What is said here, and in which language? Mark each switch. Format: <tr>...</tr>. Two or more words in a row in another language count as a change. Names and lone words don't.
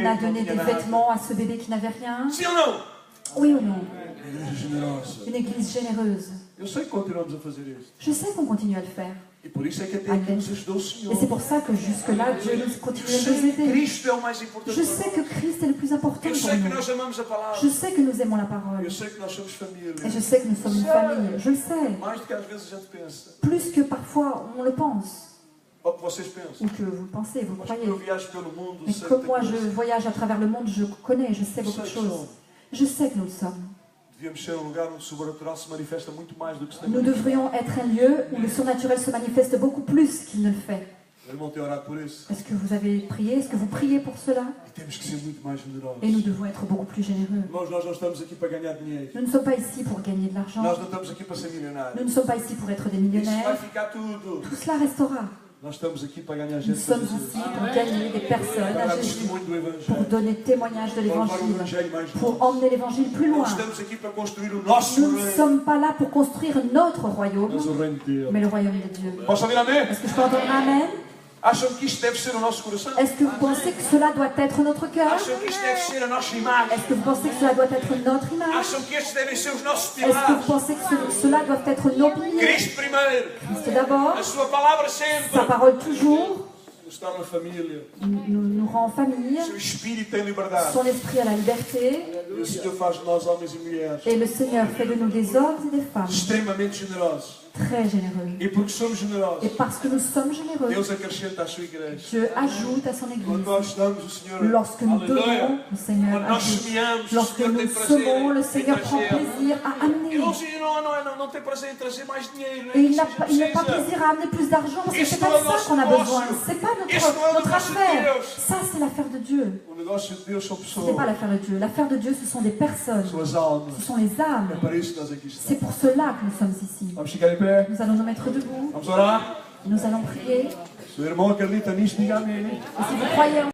<fr>On a</fr> <pt>que não</pt> <fr>donné</fr> <pt>tinha</pt> <fr>des</fr> <pt>nada.</pt> <fr>vêtements à ce bébé qui n'avait rien.</fr> <pt>Sim ou não?</pt> <fr>Oui ou non?</fr> <pt>Uma igreja generosa.</pt> <fr>Une église généreuse.</fr> <pt>Eu sei que continuamos a fazer isto.</pt> <fr>Je sais qu'on continue à le faire.</fr> <pt>E por isso é que até aqui nos ajudou o Senhor.</pt> <fr>Et c'est pour ça que jusque-là, Dieu nous</fr> <pt>Eu</pt> <fr>continue à nous</fr> <pt>sei que</pt> <fr>aider.</fr> <pt>Cristo é o mais importante</pt> <fr>Je</fr> <pt>para</pt> <fr>sais que</fr> <pt>nós.</pt> <fr>Christ est le plus important</fr> <pt>Eu</pt> <fr>pour</fr> <pt>sei que</pt> <fr>nous.</fr> <pt>nós amamos a palavra.</pt> <fr>Je sais que nous aimons la parole.</fr> <pt>Eu sei que nós somos família.</pt> <fr>Et je sais que nous sommes une famille. Je le sais.</fr> <pt>Mais do que às vezes a gente pensa.</pt> <fr>Plus que parfois on le pense.</fr> <pt>Ou que vocês pensam.</pt> <fr>Ou que vous le pensez, vous le</fr> <pt>Mas</pt> <fr>croyez.</fr> <pt>que eu viajo pelo mundo,</pt> <fr>Mais</fr> <pt>sei</pt> <fr>comme</fr> <pt>que</pt> <fr>moi</fr> <pt>tem</pt> <fr>je</fr> <pt>coisas.</pt> <fr>voyage à travers le monde, je connais, je sais beaucoup de choses. Je sais que nous le sommes.</fr> <pt>Devíamos ser um lugar onde o sobrenatural se manifesta muito mais do que se tem.</pt> <fr>Nous devrions être un lieu où le surnaturel se manifeste beaucoup plus qu'il ne le fait.</fr> <pt>O irmão tem orado por isso.</pt> <fr>Est-ce que vous avez prié? Est-ce que vous priez pour cela?</fr> <pt>E temos que ser muito mais generosos.</pt> <fr>Et nous devons être beaucoup plus généreux.</fr> <pt>Irmãos, nós não estamos aqui para ganhar dinheiro.</pt> <fr>Nous ne sommes pas ici pour gagner de l'argent.</fr> <pt>Nós não estamos aqui para ser milionários.</pt> <fr>Nous ne sommes pas ici pour être des</fr> <pt>Isso vai</pt> <fr>millionnaires.</fr> <pt>ficar tudo.</pt> <fr>Tout cela restera.</fr> <pt>Nós estamos aqui para ganhar</pt> <fr>Nous</fr> <pt>gente para</pt> <fr>sommes</fr> <pt>Jesus.</pt> <fr>ici pour gagner des personnes</fr> <pt>Para</pt> <fr>à</fr> <pt>dar</pt> <fr>Jésus,</fr> <pt>testemunho do</pt> <fr>pour</fr> <pt>Evangelho.</pt> <fr>donner témoignage de</fr> <pt>Para levar o</pt> <fr>l'évangile,</fr> <pt>Evangelho mais</pt> <fr>pour</fr> <pt>longe.</pt> <fr>emmener l'évangile plus</fr> <pt>Nós</pt> <fr>loin.</fr> <pt>estamos aqui para construir o nosso</pt> <fr>Nous ne</fr> <pt>reino.</pt> <fr>sommes pas là pour construire notre royaume,</fr> <pt>Mas o reino de Deus.</pt> <fr>mais le royaume de Dieu.</fr> <pt>Posso ouvir amém?</pt> <fr>Est-ce que je peux entendre un amen?</fr> <pt>Acham que isto deve ser o nosso coração?</pt> <fr>Est-ce que vous pensez que cela doit être notre cœur?</fr> <pt>Acham que isto deve ser a nossa imagem?</pt> <fr>Est-ce que vous pensez que cela doit être notre image?</fr> <pt>Acham que estes devem ser os nossos</pt> <fr>Est-ce que vous</fr> <pt>pilares?</pt> <fr>pensez que cela doit être nos piliers?</fr> <pt>Cristo primeiro.</pt> <fr>Christ d'abord,</fr> <pt>A sua palavra</pt> <fr>sa</fr> <pt>sempre.</pt> <fr>parole toujours,</fr> <pt>Nos torna família.</pt> <fr>nous rend famille,</fr> <pt>O seu espírito tem liberdade.</pt> <fr>son esprit a la liberté,</fr> <pt>E o Senhor faz de nós homens e mulheres</pt> <fr>et le Seigneur fait de nous des hommes et des femmes</fr> <pt>extremamente generosos.</pt> <fr>très généreux.</fr> <pt>E porque somos generosos,</pt> <fr>Et parce que nous sommes généreux,</fr> <pt>Deus acrescenta à sua igreja.</pt> <fr>Dieu ajoute à son</fr> <pt>Quando</pt> <fr>Église.</fr> <pt>nós damos, o Senhor,</pt> <fr>Lorsque nous</fr> <pt>aleluia.</pt> <fr>donnons, le Seigneur</fr> <pt>Quando nós</pt> <fr>ajoute.</fr> <pt>semeamos, o</pt> <fr>Lorsque</fr> <pt>Senhor</pt> <fr>nous</fr> <pt>tem prazer</pt> <fr>semons, le</fr> <pt>em</pt> <fr>Seigneur prend</fr> <pt>trazer.</pt> <fr>plaisir à amener.</fr> <pt>E o Senhor não tem prazer em trazer mais dinheiro.</pt> <fr>Et il n'a</fr> <pt>Isso</pt> <fr>pas plaisir à amener plus d'argent parce que</fr> <pt>Isso</pt> <fr>c'est pas</fr> <pt>não é</pt> <fr>de ça</fr> <pt>nosso</pt> <fr>qu'on a</fr> <pt>negócio.</pt> <fr>besoin. C'est pas</fr> <pt>Isso não é</pt> <fr>notre</fr> <pt>negócio de</pt> <fr>affaire.</fr> <pt>Deus.</pt> <fr>Ça, c'est l'affaire de Dieu.</fr> <pt>O negócio de Deus são</pt> <fr>Ce n'est</fr> <pt>pessoas,</pt> <fr>pas l'affaire de Dieu. L'affaire de Dieu, ce sont des personnes.</fr> <pt>são as</pt> <fr>Ce</fr> <pt>almas.</pt> <fr>sont les</fr> <pt>É</pt> <fr>âmes.</fr> <pt>para isso que nós aqui</pt> <fr>C'est</fr> <pt>estamos.</pt> <fr>pour cela que nous sommes ici.</fr> <pt>Vamos ficar em pé? Nous allons nous mettre debout. Vamos orar? Nous allons prier. Se o irmão acredita nisto, diga amém.</pt> <fr>Et si vous croyez en</fr>